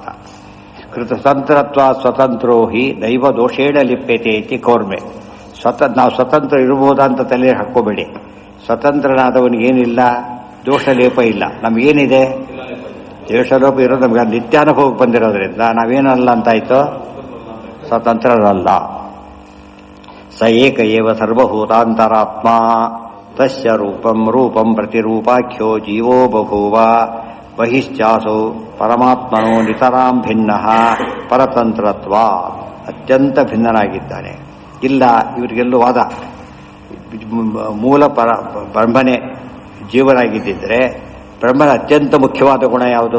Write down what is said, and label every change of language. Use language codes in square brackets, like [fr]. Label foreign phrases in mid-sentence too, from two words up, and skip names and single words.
[sa] ಕೃತತಂತ್ರತ್ವ ಸ್ವತಂತ್ರೋ ಹಿ ದೈವ ದೋಷೇಣ ಲಿಪ್ಯತೆ ಇತಿ ಕೌರ್ಮೆ. [kn] ನಾವು ಸ್ವತಂತ್ರ ಇರಬಹುದಂತ ತಲೆ ಹಾಕೋಬೇಡಿ. ಸ್ವತಂತ್ರನಾದವನಿಗೇನಿಲ್ಲ, ದೋಷ ಲೇಪ ಇಲ್ಲ. ನಮಗೇನಿದೆ? ದೋಷಲೋಪ ಇರೋದು ನಮ್ಗೆ ನಿತ್ಯಾನುಭವಕ್ಕೆ ಬಂದಿರೋದ್ರಿಂದ ನಾವೇನಲ್ಲ ಅಂತಾಯ್ತು? ಸ್ವತಂತ್ರರಲ್ಲ. [sa] ಸ ಏಕ ಏವ ಸರ್ವಭೂತಾಂತರಾತ್ಮ ತಸ್ಯ ರೂಪಂ ಪ್ರತಿರೂಪಾಖ್ಯೋ ಜೀವೋ ಬಭೂವ ಬಹಿಶ್ಚಾಸೌ ಪರಮಾತ್ಮನೋ ನಿತರಾಂ ಭಿನ್ನ ಪರತಂತ್ರತ್ವ. [kn] ಅತ್ಯಂತ ಭಿನ್ನನಾಗಿದ್ದಾನೆ. ಇಲ್ಲ, ಇವರಿಗೆಲ್ಲೂ ವಾದ. ಮೂಲ ಬ್ರಹ್ಮನೇ ಜೀವನಾಗಿದ್ದಿದ್ರೆ ಬ್ರಹ್ಮನ ಅತ್ಯಂತ ಮುಖ್ಯವಾದ ಗುಣ ಯಾವುದು?